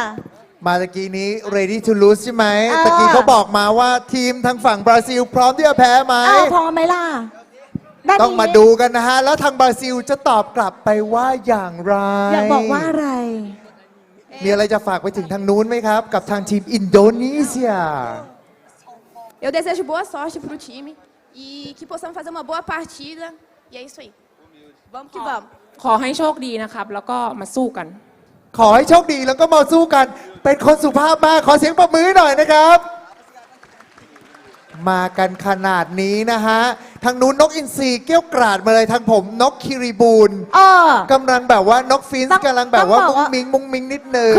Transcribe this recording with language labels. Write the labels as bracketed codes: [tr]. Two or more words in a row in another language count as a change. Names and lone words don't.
[th] มาตะกี้นี้ [en] ready to lose [th] ใช่ไหมตะกี้เขาบอกมาว่าทีมทางฝั่งบราซิลพร้อมที่จะแพ้ไหม พร้อมไหมล่ะ ต้องมาดูกันนะฮะ แล้วทางบราซิลจะตอบกลับไปว่าอย่างไร อยากบอกว่าอะไร มีอะไรจะฝากไปถึงทางนู้นไหมครับ กับทางทีมอินโดนีเซีย [pt] Eu desejo boa sorte para o time e que possamos fazer uma boa partida e é isso aí. Vamos que vamos. [th] ขอให้โชคดีนะครับ แล้วก็มาสู้กัน ขอให้โชคดีแล้วก็มาสู้กัน เป็นคนสุภาพมาก ขอเสียงปรบมือหน่อยนะครับ มากันขนาดนี้นะฮะ ทางนู้นนกอินทรีเกี้ยวกราดมาเลยทางผมนกคิริบูลกำลังแบบว่านกฟินส์กำลังแบบว่ามุ้งมิงนิดนึง